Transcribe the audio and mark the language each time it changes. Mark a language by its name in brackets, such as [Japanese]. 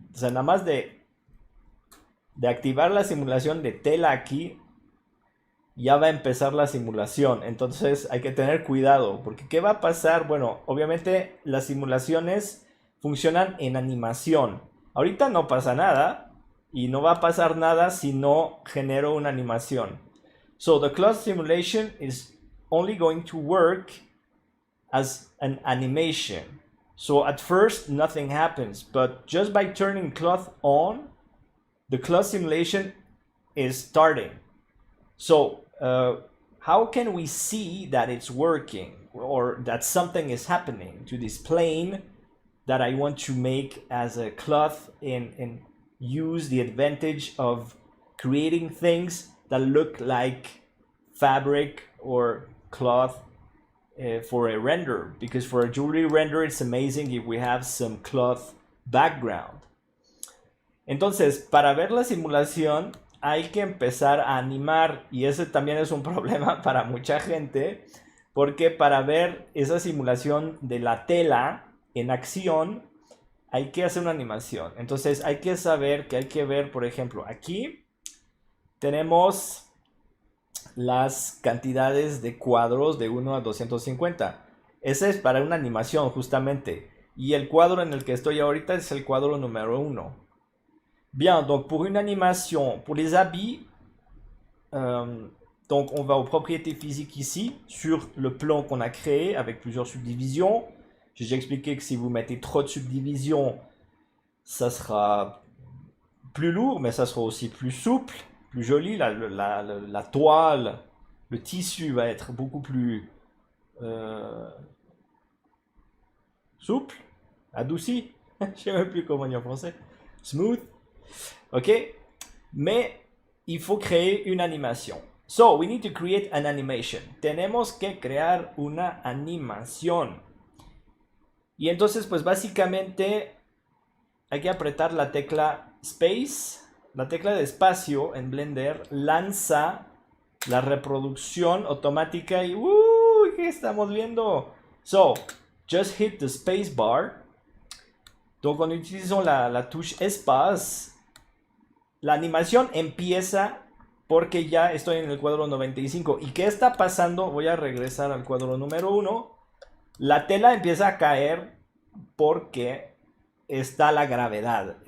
[Spanish] O sea, nada más de activar la simulación de tela aquí, ya va a empezar la simulación. Entonces hay que tener cuidado, porque ¿qué va a pasar? Bueno, obviamente las simulaciones funcionan en animación. Ahorita no pasa nada y no va a pasar nada si no genero una animación. [English] So the cloth simulation is only going to work as an animation. So at first nothing happens, but just by turning cloth on, the cloth simulation is starting. So how can we see that it's working or that something is happening to this plane that I want to make as a cloth and use the advantage of creating things that look like fabric or cloth for a render? Because for a jewelry render it's amazing if we have some cloth background. [Spanish] Entonces, para ver la simulación hay que empezar a animar, y ese también es un problema para mucha gente, porque para ver esa simulación de la tela en acción hay que hacer una animación. Entonces hay que saber que hay que ver, por ejemplo, aquí tenemos las cantidades de cuadros de 1 a 250. Ese es para una animación justamente, y el cuadro en el que estoy ahorita es el cuadro número 1. [French] Bien, donc pour une animation, pour les habits, donc on va aux propriétés physiques ici, sur le plan qu'on a créé avec plusieurs subdivisions. J'ai déjà expliqué que si vous mettez trop de subdivisions, ça sera plus lourd, mais ça sera aussi plus souple, plus joli. La toile, le tissu va être beaucoup plus souple, adouci, je ne sais même plus comment on dit en français, smooth. Ok, mais il faut créer une animation. [English] So we need to create an animation. [Spanish] Tenemos que crear una animación. Y entonces pues básicamente hay que apretar la tecla Space. La tecla de espacio en Blender lanza la reproducción automática y ¿qué estamos viendo? [English] So, just hit the space bar. [French] Donc en utilisant la touche espace, [Spanish] la animación empieza porque ya estoy en el cuadro 95. ¿Y qué está pasando? Voy a regresar al cuadro número 1. La tela empieza a caer porque está la gravedad.